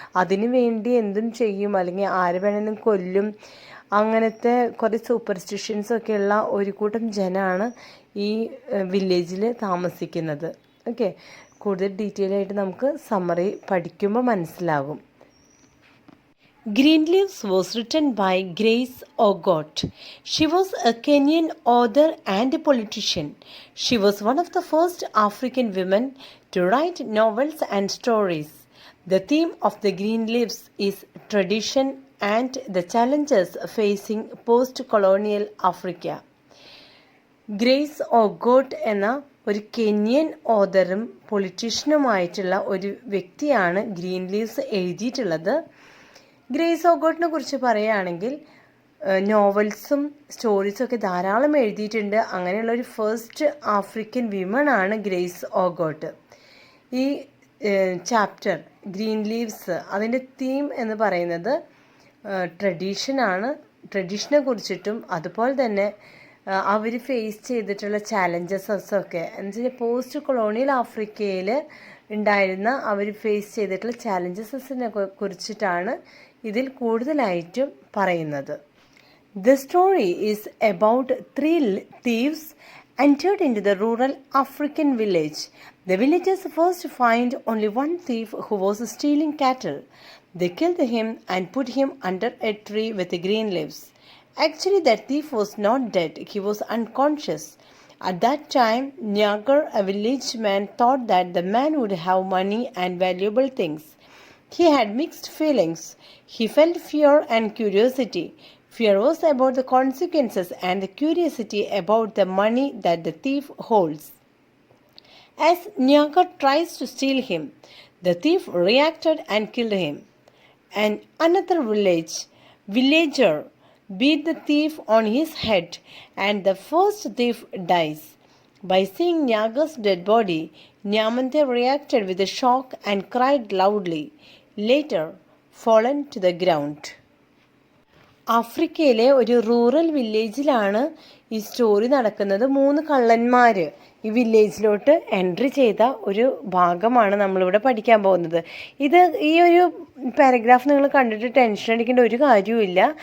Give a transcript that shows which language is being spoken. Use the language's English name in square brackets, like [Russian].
[Malayalam] അതിനു വേണ്ടി എന്തും ചെയ്യും, അല്ലെങ്കിൽ ആര് വേണമെങ്കിലും കൊല്ലും. അങ്ങനത്തെ കുറേ സൂപ്പർസ്റ്റിഷ്യൻസൊക്കെയുള്ള ഒരു കൂട്ടം ജനമാണ് ഈ വില്ലേജിൽ താമസിക്കുന്നത്. ഓക്കെ, കൂടുതൽ ഡീറ്റെയിൽ ആയിട്ട് നമുക്ക് സമ്മറി പഠിക്കുമ്പോൾ മനസ്സിലാകും. [English] Green Leaves was written by Grace Ogot. She was a Kenyan author and a politician. She was one of the first African women to write novels and stories. The theme of the Green Leaves is tradition and the challenges facing post-colonial Africa. Grace Ogot എന്ന ഒരു Kenyan ഓതറും പൊളിറ്റീഷ്യനുമായിട്ടുള്ള ഒരു വ്യക്തിയാണ് green leaves എഴുതിയിട്ടുള്ളത്. Grace ഓഗോട്ടിനെ കുറിച്ച് പറയുകയാണെങ്കിൽ നോവൽസും സ്റ്റോറീസൊക്കെ ധാരാളം എഴുതിയിട്ടുണ്ട്. അങ്ങനെയുള്ള ഒരു ഫസ്റ്റ് ആഫ്രിക്കൻ വിമൺ ആണ് ഗ്രേസ് ഓഗോട്ട്. ഈ ചാപ്റ്റർ ഗ്രീൻ ലീവ്സ് അതിൻ്റെ തീം എന്ന് പറയുന്നത് ട്രഡീഷനാണ്. ട്രഡീഷനെ കുറിച്ചിട്ടും അതുപോലെ തന്നെ അവർ ഫേസ് ചെയ്തിട്ടുള്ള ചാലഞ്ചസൊക്കെ എന്ന് വെച്ചാൽ പോസ്റ്റ് കൊളോണിയൽ ആഫ്രിക്കയിൽ ഉണ്ടായിരുന്ന അവർ ഫേസ് ചെയ്തിട്ടുള്ള ചാലഞ്ചസിനെ കുറിച്ചിട്ടാണ് ഇതിൽ കൂടുതലായിട്ടും പറയുന്നത്. The story is about 3 thieves entered into the rural African village. The villagers first find only one thief who was stealing cattle. They killed him and put him under a tree with green leaves. Actually, that thief was not dead. He was unconscious. At that time, Nyagar, a village man, thought that the man would have money and valuable things. He had mixed feelings. He felt fear and curiosity. Fear was about the consequences and the curiosity about the money that the thief holds. As Nyagar tries to steal him, the thief reacted and killed him. And another villager beat the thief on his head, and the first thief dies. By seeing Nyagar's dead body, Nyamante reacted with a shock and cried loudly, later fallen to the ground. [Malayalam] ആഫ്രിക്കയിലെ ഒരു rural വില്ലേജിലാണ് ഈ story നടക്കുന്നത്. 3 കള്ളന്മാർ ഈ വില്ലേജിലോട്ട് entry ചെയ്ത ഒരു ഭാഗമാണ് നമ്മളിവിടെ പഠിക്കാൻ പോകുന്നത്. ഈ ഒരു പാരഗ്രാഫ് നിങ്ങൾ കണ്ടിട്ട് ടെൻഷൻ അടിക്കേണ്ട ഒരു കാര്യവുമില്ല.